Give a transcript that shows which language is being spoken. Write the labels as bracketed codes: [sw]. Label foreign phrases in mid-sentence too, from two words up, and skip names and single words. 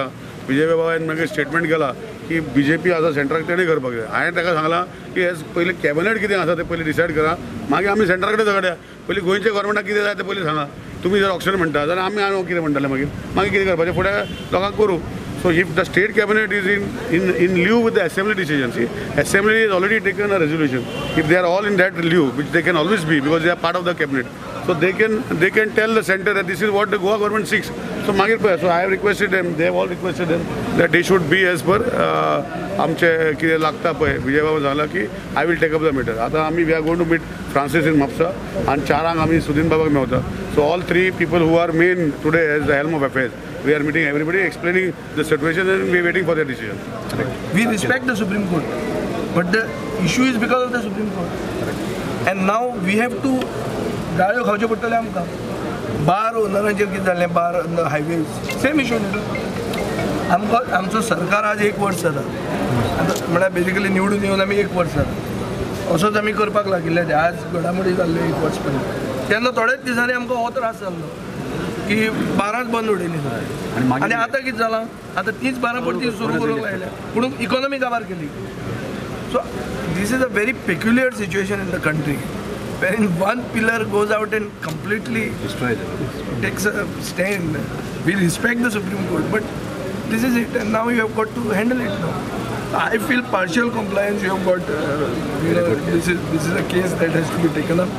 [kok] विजय बाबान मागीर स्टेटमेंट केला की बीजेपी आतां सेंटराक तेणी करपाक जाय. हांवें ताका सांगला की हेज पयलीं कॅबिनेट कितें आसा तें पयलीं डिसायड करा, मागीर आमी सेंटरा कडेन झगड्या. पयलीं गोंयच्या गव्हर्मेंटाक कितें जाय तें पयलीं सांगा. तुमी जर ऑप्शन म्हणटा जाल्यार आमी कितें म्हणटाले मागीर कितें करपाचें फुडें लोकांक करूं. [en] So if the state cabinet is in lieu with the assembly decision, see, assembly has already taken a resolution. If they are all in that lieu, which they can always be because they are part of the cabinet, so they can tell the center that this is what the Goa government seeks. So I have requested them, they have all requested them that they should be as per [kok] आमचे कितें लागता पळय. विजय बाबा सांगला की [en] I will take up the matter. [kok] आतां आमी [en] we are going to meet Francis in Mapsa and 4 [kok] आमी सुदीन बाबाक मेवता. [en] So all 3 people who are main today as the helm of affairs, we are meeting everybody, explaining the situation, and we are waiting for their decision. We respect the Supreme Court, but the issue is because of the Supreme Court. And now we have to [kok] गाळ्यो खावच्यो पडटले आमकां. बार ओनरांचेर कितें जाल्लें, [en] bar highways same issue [kok] न्ही. आमचो सरकार आज 1 वर्स जाता. म्हळ्यार बेजिकली निवडून येवन आमी 1 वर्स जाता. असोच आमी करपाक लागिल्ले. आज घडामोडी जाल्ल्यो 1 वर्स पर्यंत. तेन्ना थोडेच दिसांनी आमकां हो त्रास जाल्लो की बाराच बंद उडयली सगळें. आनी आतां कितें जालां, आतां तीच बारां परती सुरू करूंक लायल्या, पूण इकॉनॉमी काबार केली. [en] So this is a very peculiar situation in the country, wherein one pillar goes out and completely takes a stand. We respect the Supreme Court, but this is it, and now you have got to handle it now. I feel partial compliance. You have got, this is a case that has to be taken up.